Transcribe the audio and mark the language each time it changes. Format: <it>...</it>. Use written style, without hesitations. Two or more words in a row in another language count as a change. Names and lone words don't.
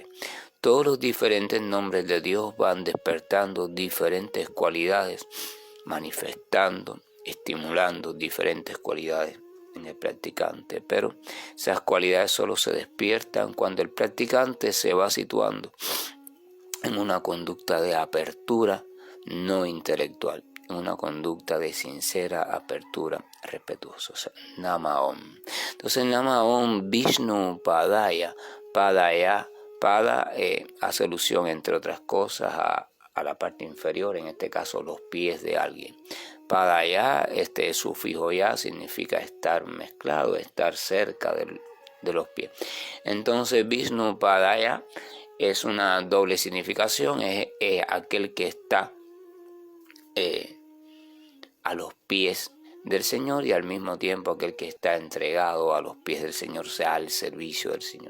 <es>Todos los diferentes nombres de Dios van despertando diferentes cualidades, manifestando, estimulando diferentes cualidades en el practicante, pero esas cualidades solo se despiertan cuando el practicante se va situando en una conducta de apertura no intelectual, en una conducta de sincera apertura respetuosa. O sea,</es> <sa>Nama Om.</sa> <es>Entonces</es> <sa>Nama Om Vishnu Padaya,</sa> <es>Padaya, Pada hace alusión entre otras cosas a la parte inferior, en este caso los pies de alguien. Padaya, este sufijo ya significa estar mezclado, estar cerca de los pies. Entonces</es> <sa>Vishnu Padaya</sa> <es>es una doble significación, es aquel que está a los pies del Señor y al mismo tiempo aquel que está entregado a los pies del Señor, o sea, al servicio del Señor.</es>